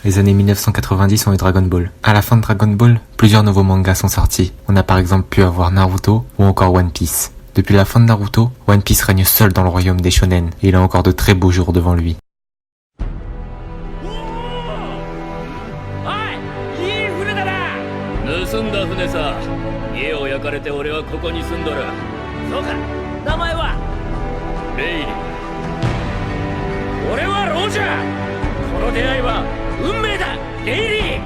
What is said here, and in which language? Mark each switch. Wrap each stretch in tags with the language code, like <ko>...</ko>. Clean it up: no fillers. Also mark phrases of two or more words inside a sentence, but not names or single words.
<fr>Les années 1990 ont eu Dragon Ball. À la fin de Dragon Ball, plusieurs nouveaux mangas sont sortis. On a par exemple pu avoir Naruto ou encore One Piece. Depuis la fin de Naruto, One Piece règne seul dans le royaume des shonen et il a encore de très beaux jours devant lui.</fr> <ja>盗んだ船さ。家を焼かれて俺はここに住んどる。そうか。名前はレイリー。俺はロジャー。この出会いは運命だ。レイリー。</ja>